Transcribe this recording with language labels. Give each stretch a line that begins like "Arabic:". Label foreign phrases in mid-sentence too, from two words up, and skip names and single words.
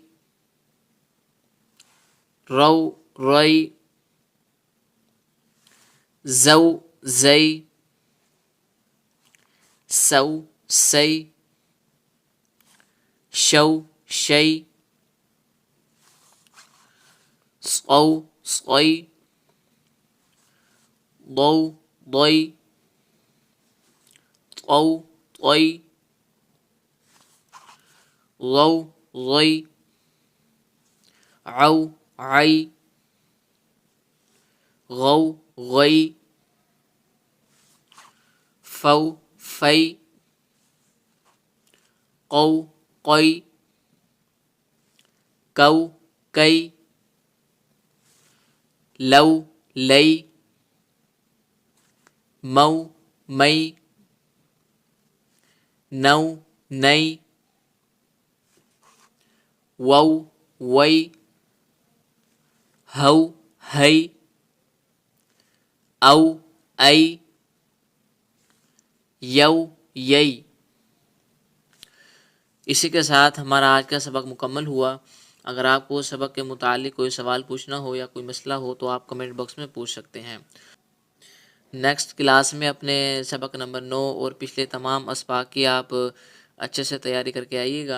Urdu: रौ रई, ज़ऊ ज़ई, सऊ सई, शौ शई, सौ सई, ضौ ضई, طौ طई, ضौ ضई, औ आई, गौ गई, फौ फई, कौ कई, कौ कई, लौ लई, मऊ मई, नौ नई, वौ वई, हौ हई, औ ऐ, यौ यई। اسی کے ساتھ ہمارا آج کا سبق مکمل ہوا. اگر آپکو سبق کے متعلق کوئی سوال پوچھنا ہو یا کوئی مسئلہ ہو تو آپ
English: comment box
Urdu: میں پوچھ سکتے ہیں.
English: next class
Urdu: میں اپنے سبق نمبر 9 اور پچھلے تمام اسباق کی آپ اچھے سے تیاری کرکے آئیےگا.